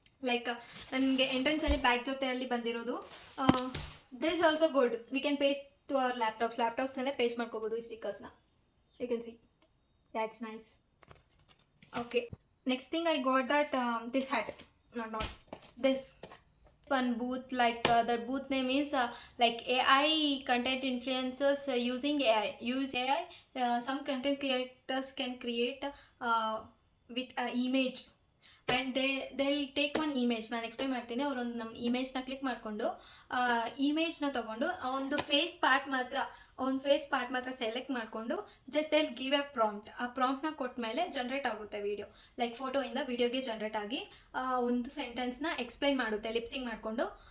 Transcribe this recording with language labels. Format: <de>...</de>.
<kn>Like ನನಗೆ ಎಂಟ್ರೆನ್ಸಲ್ಲಿ bag ಜೊತೆಯಲ್ಲಿ ಬಂದಿರೋದು.</kn> <en>This also good. We can paste to</en> <kn>our ಲ್ಯಾಪ್ಟಾಪ್ಸ್ನಲ್ಲೇ paste ಮಾಡ್ಕೋಬೋದು ಈ ಸ್ಟಿಕ್ಕರ್ಸ್ನ.</kn> <en>You can see, yeah, it's nice. Okay, next thing I got that this hat, not this one booth. Like the booth name is like AI content influencers using AI. Use AI. Some content creators can create with an image and they'll take one image.</en> <kn>ನಾನು explain ಮಾಡ್ತೀನಿ. ಅವರೊಂದು ನಮ್ಮ ಇಮೇಜ್ನ click ಮಾಡಿಕೊಂಡು ಇಮೇಜ್ನ ತೊಗೊಂಡು ಒಂದು face part ಮಾತ್ರ select ಮಾಡಿಕೊಂಡು</kn> <en>Just they give a prompt.</en> <kn>ಆ ಪ್ರಾಂಪ್ಟ್ನ ಕೊಟ್ಟ ಮೇಲೆ ಜನ್ರೇಟ್ ಆಗುತ್ತೆ ವಿಡಿಯೋ. ಲೈಕ್ ಫೋಟೋಯಿಂದ ವಿಡಿಯೋಗೆ ಜನ್ರೇಟ್ ಆಗಿ ಒಂದು ಸೆಂಟೆನ್ಸ್ನ ಎಕ್ಸ್ಪ್ಲೈನ್ ಮಾಡುತ್ತೆ ಲಿಪ್ಸಿಂಗ್ ಮಾಡಿಕೊಂಡು.</kn>